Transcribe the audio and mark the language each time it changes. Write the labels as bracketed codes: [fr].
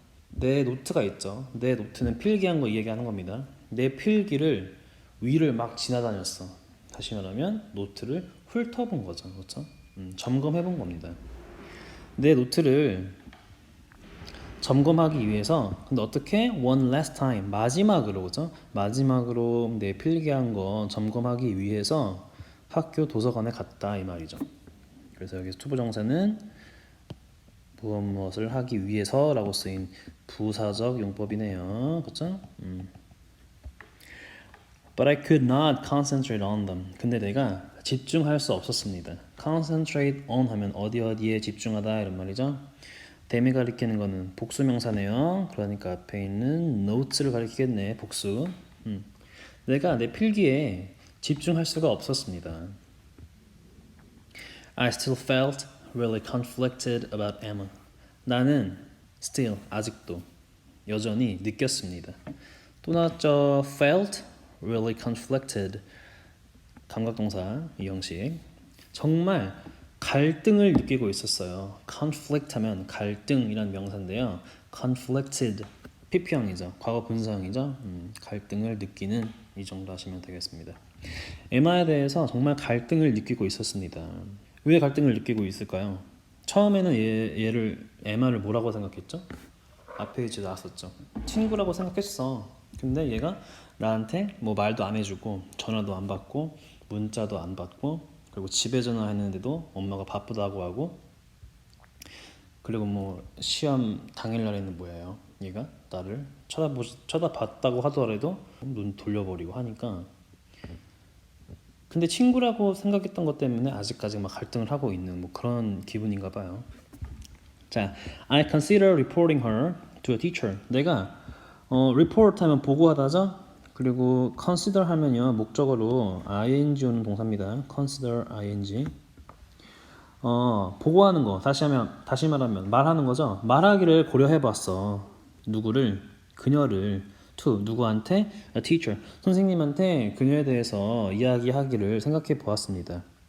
[ko] 내 노트가 있죠. 내 노트는 필기한 거 얘기하는 겁니다. 내 필기를 위를 막 지나다녔어. 다시 말하면 노트를 훑어본 거죠. 그렇죠? 점검해 본 겁니다. 내 노트를 점검하기 위해서, 근데 어떻게? [en] One last time, [ko] 마지막으로, 그죠? 마지막으로 내 필기한 거 점검하기 위해서 학교 도서관에 갔다 이 말이죠. 그래서 여기서 투부정사는 무엇을 하기 위해서라고 쓰인 부사적 용법이네요. 그렇죠? [en] But I could not concentrate on them. [ko] 근데 내가 집중할 수 없었습니다. Concentrate on 하면 어디에 집중하다 이런 말이죠. them이 가리키는 거는 복수명사네요. 그러니까 앞에 있는 notes를 가리키겠네. 복수. 내가 내 필기에 집중할 수가 없었습니다. [en] I still felt really conflicted about Emma. [ko] 나는 still 아직도 여전히 느꼈습니다. 또 나왔죠. [en] felt really conflicted. [ko] 감각동사 이 형식. 정말 갈등을 느끼고 있었어요. conflict 하면 갈등이란 명사인데요. conflicted PP형이죠. 과거 분사형이죠. 갈등을 느끼는 이 정도 하시면 되겠습니다. 에마에 대해서 정말 갈등을 느끼고 있었습니다. 왜 갈등을 느끼고 있을까요? 처음에는 얘를 에마를 뭐라고 생각했죠? 앞에 이제 나왔었죠. 친구라고 생각했어. 근데 얘가 나한테 뭐 말도 안 해주고 전화도 안 받고 문자도 안 받고 그리고 집에 전화했는데도 엄마가 바쁘다고 하고 그리고 뭐 시험 당일날에는 뭐예요? 얘가 나를 쳐다봤다고 하더라도 눈 돌려버리고 하니까 근데 친구라고 생각했던 것 때문에 아직까지 막 갈등을 하고 있는 뭐 그런 기분인가 봐요. [en] 자, I consider reporting her to a teacher. [ko] 내가 report 하면 보고하다죠. 그리고 consider 하면요 목적어로 ing 오는 동사입니다. consider ing. 보고하는 거 다시 말하면 말하는 거죠. 말하기를 고려해봤어. 누구를 그녀를 to 누구한테 a teacher 선생님한테 그녀에 대해서 이야기하기를 생각해 보았습니다.